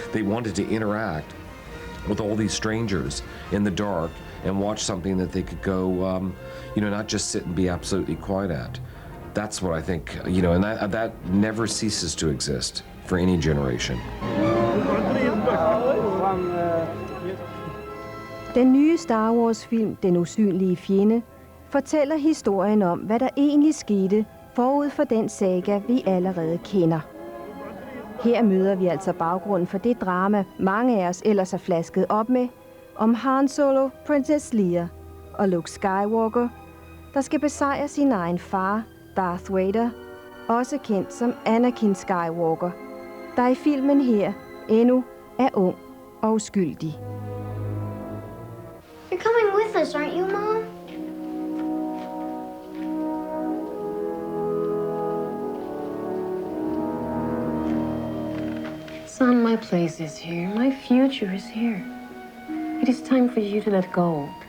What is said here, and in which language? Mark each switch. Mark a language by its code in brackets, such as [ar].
[en] They wanted to interact with all these strangers in the dark and watch something that they could go, not just sit and be absolutely quiet at. That's what I think, and that never ceases to exist for any generation. [da] Den nye Star Wars-film, Den usynlige fjende, fortæller historien om, hvad der egentlig skete forud for den saga, vi allerede kender. Her møder vi altså baggrunden for det drama, mange af os ellers har flasket op med, om Han Solo, Princess Leia og Luke Skywalker, der skal besejre sin egen far, Darth Vader, også kendt som Anakin Skywalker, der i filmen her endnu er ung og uskyldig. [en] You're coming with us, aren't you, Mom? Son, my place is here. My future is here. It is time for you to let go.